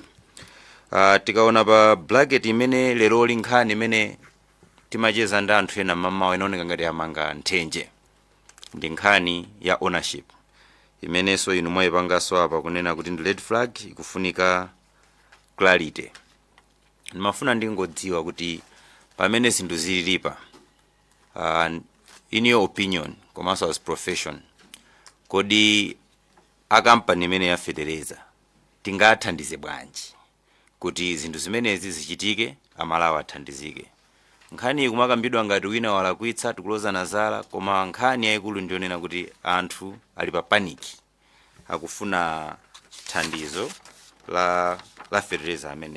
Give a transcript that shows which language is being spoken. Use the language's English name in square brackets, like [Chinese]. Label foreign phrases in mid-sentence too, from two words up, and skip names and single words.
[Nyanja] Tikaona pa bracket imene lero Nkhani imene timacheza ndi anthu ena mamawa inaoneka ngati amanga nthenje, ndi nkhani ya ownership imenenso inu mwayipanganso apa kunena kuti ndi [English] red flag [Nyanja] ikufunika clarity. Ndimafuna ndingodziwa kuti pamene zinthu zililipa, [English] in your opinion komanso as profession, [Nyanja] kodi akampani imene ya Feteleza tingathandize bwanji kuti zinthu zimenezi zichitike, amalawi athandizike. Nkhani ikumakambidwa ngati wina walakwitsa tikuloza nazala, koma nkhani yayikulu ndionena kuti anthu ali pa paniki akufuna thandizo la Feteleza ameneyo.